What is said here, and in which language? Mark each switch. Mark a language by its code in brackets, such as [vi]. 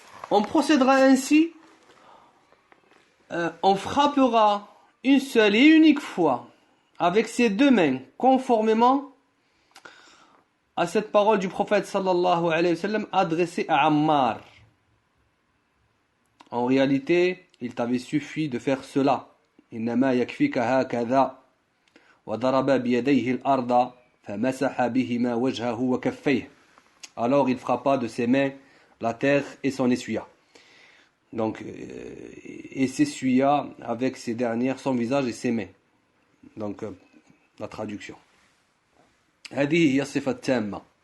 [fr] On procédera ainsi, on frappera une seule et unique fois avec ses 2 mains, conformément à cette parole du prophète sallallahu alayhi wa sallam adressée à Ammar. En réalité, il t'avait suffi de faire cela. [ar] إنما يكفيك هكذا وضرب بيديه الأرض فمسح بهما وجهه وكفيه. [fr] Alors il frappa de ses mains la terre et s'en essuya. Donc, et s'essuya avec ses dernières son visage et ses mains. Donc, la traduction. [ar] هذه هي الصفة التامة.